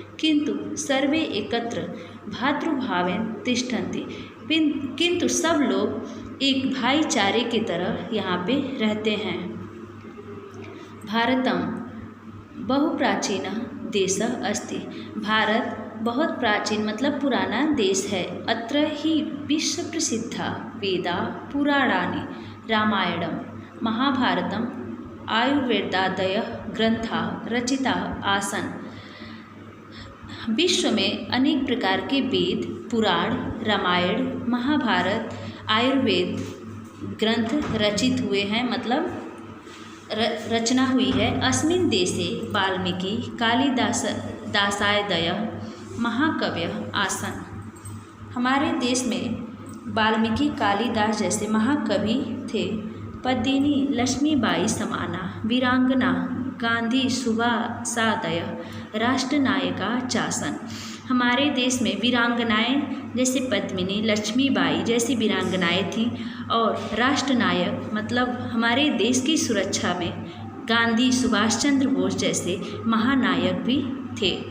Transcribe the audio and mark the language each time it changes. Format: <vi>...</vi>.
<sa>किंतु सर्वे एकत्र भातृभावेन तिष्ठन्ति,</sa> <hi>किंतु सब लोग एक भाईचारे की तरह यहाँ पे रहते हैं।</hi> <sa>भारतम बहुप्राचीनः देशः अस्ति,</sa> <hi>भारत बहुत प्राचीन मतलब पुराना देश है।</hi> <sa>अत्र हि विश्व प्रसिद्धा वेदा पुराणानि रामायणं महाभारतम आयुर्वेदादयः ग्रंथाः रचिताः आसन्।</sa> <hi>विश्व में अनेक प्रकार के वेद, पुराण, रामायण, महाभारत, आयुर्वेद ग्रंथ रचित हुए हैं, मतलब रचना हुई है।</hi> <sa>अस्मिन् देशे वाल्मीकि कालिदासादयः महाकवयः आसन्,</sa> <hi>हमारे देश में वाल्मीकि कालिदास जैसे महाकवि थे।</hi> <sa>पद्मिनी लक्ष्मीबाई समाना वीरांगना गांधी सुभाषादयः राष्ट्रनायिका चासन,</sa> <hi>हमारे देश में वीरांगनाएं जैसे पद्मिनी लक्ष्मीबाई जैसी वीरांगनाएं थीं, और राष्ट्रनायक मतलब हमारे देश की सुरक्षा में गांधी सुभाष चंद्र बोस जैसे महानायक भी थे।</hi>